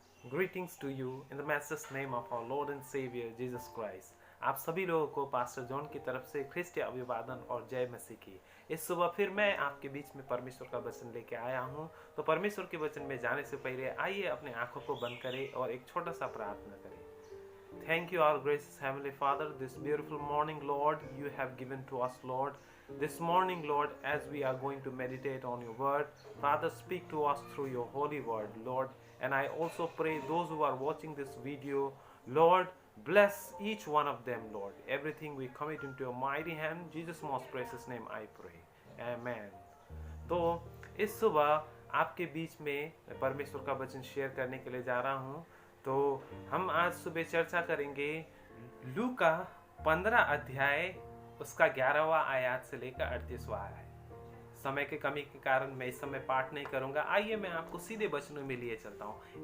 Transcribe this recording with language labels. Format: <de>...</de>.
<en>Greetings to you in the matchless name of our Lord and Savior Jesus Christ.</en> <hi>आप सभी लोगों को pastor John की तरफ से ख्रिस्तीय अभिवादन और जय मसीह की। इस सुबह फिर मैं आपके बीच में परमेश्वर का वचन लेके आया हूँ। तो परमेश्वर के वचन में जाने से पहले आइए अपने आंखों को बंद करें और एक छोटा सा प्रार्थना करें।</hi> <en>Thank you, our gracious Heavenly Father, this beautiful morning, Lord, you have given to us, Lord. This morning, Lord, as we are going to meditate on your word, Father, speak to us through your holy word, Lord. And I also pray those who are watching this video, Lord, bless each one of them, Lord. Everything we commit into your mighty hand. Jesus' most precious name I pray. Amen.</en> <hi>तो इस सुबह आपके बीच में परमेश्वर का वचन share करने के लिए जा रहा हूँ। तो हम आज सुबह चर्चा करेंगे लूका 15 अध्याय उसका 11वां आयत से लेकर 38वां आयत। समय के कमी के कारण मैं इस समय पाठ नहीं करूंगा। आइए मैं आपको सीधे वचनों में लिए चलता हूँ।</hi>